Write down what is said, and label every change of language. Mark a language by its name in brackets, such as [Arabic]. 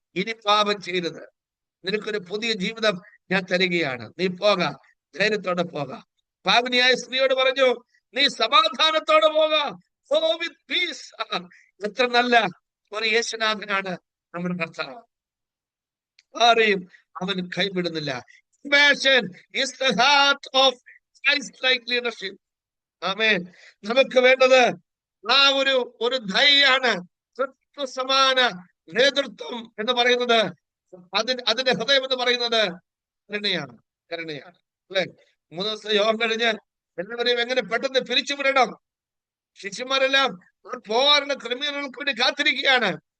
[Malayalam] ഇനി പാപം ചെയ്തത്, നിനക്കൊരു പുതിയ ജീവിതം ഞാൻ തരികയാണ്, നീ പോക, ധൈര്യത്തോടെ പോക. പാവനിയായ സ്ത്രീയോട് പറഞ്ഞു, നീ സമാധാനത്തോടെ പോക, [English] go with peace. [Malayalam] എത്ര നല്ല ഒരു യേശുനാഥനാണ് നമ്മുടെ കർത്താവ്. ആരെയും അവൻ കൈവിടുന്നില്ല. [English] Compassion is the heart of Christ-like leadership. [Malayalam] ആമേൻ. നമുക്ക് വേണ്ടത് ആ ഒരു ധൈര്യാണ്. സമാന നേതൃത്വം എന്ന് പറയുന്നത്, അതിന്റെ ഹൃദയം എന്ന് പറയുന്നത് കരുണയാണ്. അല്ലെ? 3 ദിവസം യോഗം കഴിഞ്ഞ് എല്ലാവരെയും എങ്ങനെ പെട്ടെന്ന് പിരിച്ചുവിടണം. ശിഷ്യന്മാരെല്ലാം പോകാനുള്ള ക്രമീകരണങ്ങൾക്ക് വേണ്ടി കാത്തിരിക്കുകയാണ്.